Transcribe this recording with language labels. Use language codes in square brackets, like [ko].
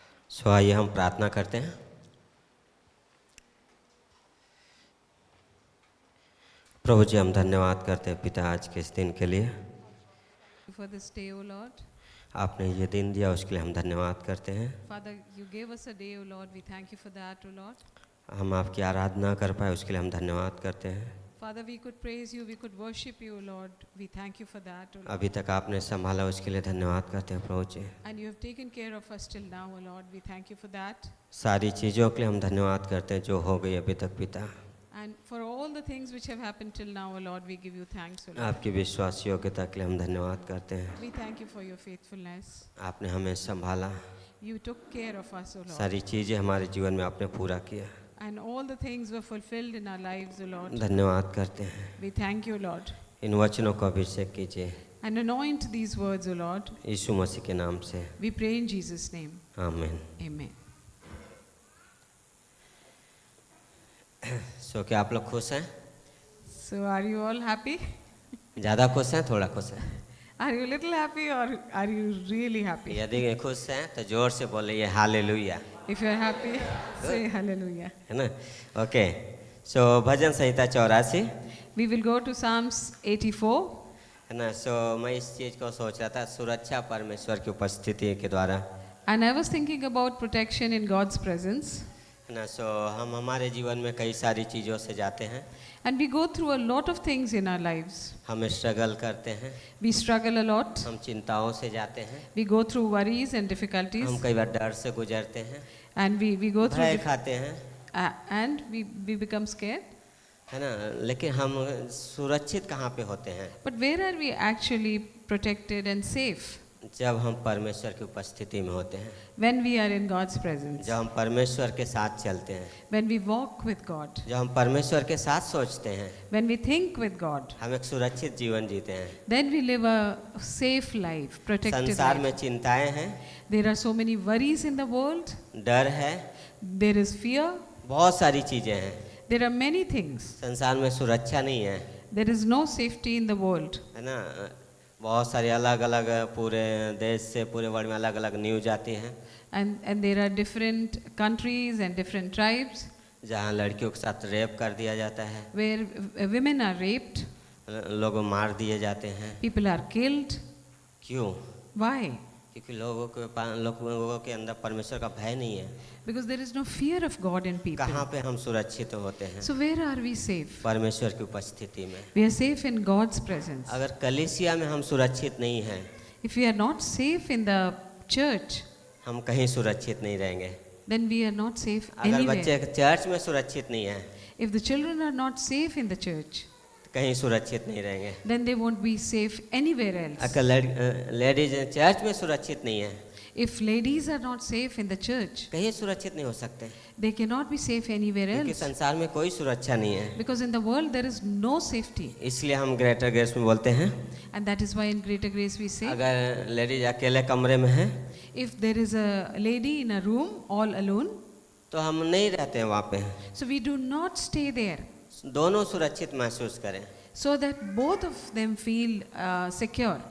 [hi] सो आइए हम प्रार्थना करते हैं। प्रभु जी, हम धन्यवाद करते हैं पिता आज के इस दिन के लिए। [en] For this day, O Lord. [hi] आपने ये दिन दिया उसके लिए हम धन्यवाद करते हैं। [en] Father, you gave us a day, O Lord. We thank you for that, O Lord. [hi] हम आपकी आराधना कर पाए उसके लिए हम धन्यवाद करते हैं। [en] Father, we could praise you, we could worship you, O Lord. We thank you for that, O Lord. [hi] अभी तक आपने संभाला उसके लिए धन्यवाद करते हैं प्रभु जी। [en] And you have taken care of us till now, O Lord. We thank you for that. [hi] सारी चीज़ों के लिए हम धन्यवाद करते हैं जो हो गई अभी तक पिता। [en] And for all the things which have happened till now, O Lord, we give you thanks, O Lord. [hi] आपकी विश्वास योग्यता के लिए हम धन्यवाद करते हैं। [en] We thank you for your faithfulness. [hi] आपने हमें संभाला, [en] You took care of us, O Lord. [hi] सारी चीज़ें हमारे जीवन में आपने पूरा किया। [en] And all the things were fulfilled in our lives, O Lord. [hi] धन्यवाद करते हैं। [en] We thank you, Lord. [hi] इन वचनों को अभिषेक कीजिए [en] And anoint these words, O Lord. [hi] यीशु मसीह के नाम से, [en] We pray in Jesus' name. [hi] आमीन। [en] Amen. [hi] सो क्या आप लोग खुश हैं? [en] So are you all happy? [hi] ज़्यादा खुश हैं, थोड़ा खुश हैं? [en] Are you a little happy or are you really happy? [hi] यदि खुश हैं तो जोर से बोलिए hallelujah, [en] If you are happy, say hallelujah. [hi] है ना? Okay, so bhajan Samhita 84, [en] We will go to Psalms 84. [hi] है ना? सो मैं इस चीज़ को सोच रहा था, सुरक्षा परमेश्वर की उपस्थिति के द्वारा, [en] And I was thinking about protection in God's presence. [hi] है ना? सो हम हमारे जीवन में कई सारी चीज़ों से जाते हैं, [en] And we go through a lot of things in our lives. [hi] हम स्ट्रगल करते हैं, [en] We struggle a lot. [hi] हम चिंताओं से जाते हैं, [en] We go through worries and difficulties. [hi] कई बार डर से गुजरते हैं, [en] And we go through, [hi] भय खाते हैं, [en] and we become scared. [hi] है ना? लेकिन हम सुरक्षित कहाँ पे होते हैं? [en] But where are we actually protected and safe? [hi] जब हम परमेश्वर की उपस्थिति में होते हैं, [en] When we are in God's presence. [hi] जब हम परमेश्वर के साथ चलते हैं, [en] When we walk with God. [hi] जब हम परमेश्वर के साथ सोचते हैं, [en] When we think with God. [hi] हम एक सुरक्षित जीवन जीते हैं। [en] Then we live a safe life, protected [hi] संसार [en] life. [hi] में चिंताएं हैं, [en] There are so many worries in the world. [hi] डर है, [en] There is fear. [hi] बहुत सारी चीजें हैं। [en] There are many things. [hi] संसार में सुरक्षा नहीं है, [en] There is no safety in the world. [hi] है ना? बहुत सारी अलग अलग पूरे देश से पूरे वर्ल्ड में अलग अलग न्यूज आती हैं, [en] And there are different countries and different tribes [hi] जहाँ लड़कियों के साथ रेप कर दिया जाता है, [en] where women are raped, [hi] लोग मार दिए जाते हैं। [en] people are killed. [hi] क्यों? [en] Why? [hi] क्योंकि लोगों के अंदर परमेश्वर का भय नहीं है। [en] Because there is no fear of God in people. [hi] कहाँ पे हम सुरक्षित होते हैं? [en] So where are we safe? [hi] परमेश्वर की उपस्थिति में। [en] We are safe in God's presence. [hi] अगर कलीसिया में हम सुरक्षित नहीं हैं, [en] If we are not safe in the church, [hi] हम कहीं सुरक्षित नहीं रहेंगे। [en] then we are not safe [hi] अगर बच्चे [en] anywhere. [hi] चर्च में सुरक्षित नहीं हैं, [en] If the children are not safe in the church, [hi] तो कहीं सुरक्षित नहीं रहेंगे। [en] then they won't be safe anywhere else. [hi] अगर लेडीज चर्च में सुरक्षित नहीं है, [en] If ladies are not safe in the church, [hi] कहीं सुरक्षित नहीं हो सकते, [en] they cannot be safe anywhere [hi] क्योंकि [en] else. [hi] संसार में कोई सुरक्षा नहीं है। [en] Because in the world there is no safety. [hi] इसलिए हम ग्रेटर ग्रेस में बोलते हैं, [en] And that is why in Greater Grace we say, [hi] अगर लेडीज अकेले कमरे में है [en] if there is a lady in a room all alone, [hi] तो हम नहीं रहते हैं वहाँ पे, [en] so we do not stay there, [hi] दोनों सुरक्षित महसूस करें, [en] so that both of them feel secure